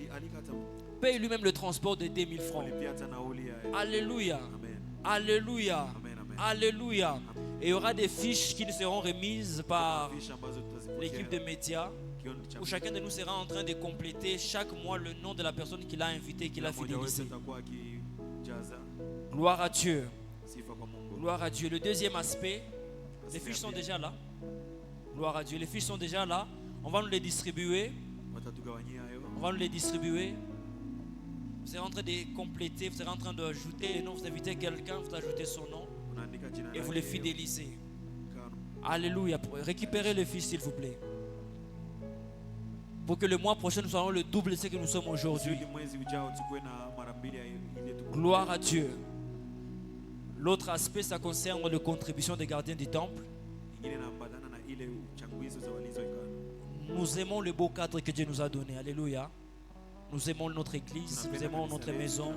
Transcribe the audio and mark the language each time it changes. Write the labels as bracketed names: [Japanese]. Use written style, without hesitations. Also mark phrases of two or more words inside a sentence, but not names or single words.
[French] Paye lui-même le transport de 2000 francs. Alléluia. Amen. Alléluia. Amen. Amen. Alléluia. Et il y aura des fiches qui nous seront remises par [Swahili] Fiche ambazo tutazipokea. [French] l'équipe de médias [Swahili] Kiondo cha [French] où chacun de nous sera en train de compléter chaque mois le nom de la personne qu'il a invité, qu'il a [Swahili] mmoja wetu [French] fidélisé. [Swahili] atakuwa akijaza [French] Gloire à Dieu. [Swahili] sifa kwa Mungu. [French] Gloire à Dieu. Le deuxième aspect, les fiches sont déjà là. Gloire à Dieu. Les fiches sont déjà là. On va nous les distribuer. [Swahili] Watatugawanyia hayo. [French] On va nous les distribuer. Vous serez en train de compléter, vous serez en train d'ajouter les noms, vous invitez quelqu'un, vous ajoutez son nom [Swahili] Unaandika jina [French] et [Swahili] lake, [French] vous les fidélisez. kano. Alléluia. Récupérez les fiches s'il vous plaît. Pour que le mois prochain nous soyons le double de ce que nous sommes aujourd'hui. [Swahili] Ili mwezi ujao tukue na mara [French] Gloire à Dieu. L'autre aspect, ça concerne les contributions des gardiens du temple. Nous aimons le beau cadre que Dieu nous a donné. Alléluia. Nous aimons notre église, nous aimons notre maison.